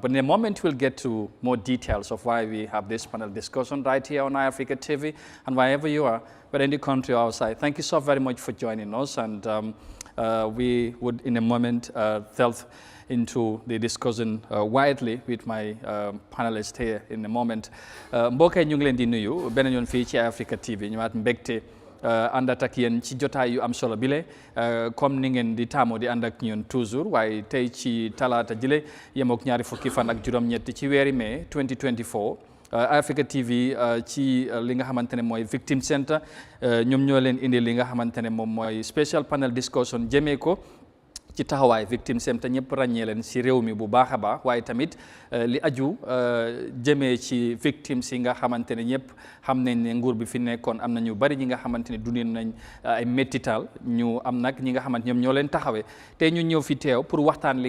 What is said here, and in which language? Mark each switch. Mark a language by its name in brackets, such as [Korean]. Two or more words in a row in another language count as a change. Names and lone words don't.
[English] But in a moment, we'll get to more details of why we have this panel discussion right here on Eyeafrica TV, and wherever you are, whether in the country or outside. Thank you so very much for joining us, and we would, in a moment, delve into the discussion widely with my panelists here in a moment. [Wolof] Mbokk yi ñu ngi leen di nuyu beneen yoon fii ci Eyeafrica TV ñëwaat mbégte àndat ak yéen ci jotaay yu am solo bile comme ni ngeen di taamu di ànd ak ñun toujours waaye tey ci talaata jile yemook ñaari fukki fan ak juróom-ñett ci weeri mai 2024 Eyeafrica TV ci li nga xamante ne mooy Victim Center ñoom ñoo leen indi li nga xamante ne moom mooy [English] special panel discussion [Wolof] jëmee ko ci taxawaay Victim Center ñëpp ràññee leen si réew mi bu baax a baax waaye tamit li aju jëmee ci victimes yi nga xamante ne ñëpp xam nañ ne nguur bi fi nekkoon am na ñu bari ñi nga xamante ne dundee nañ ay méttital ñu am nag ñi nga xamante ñoom ñoo leen taxawee te ñu ñëw fi teew pour waxtaan li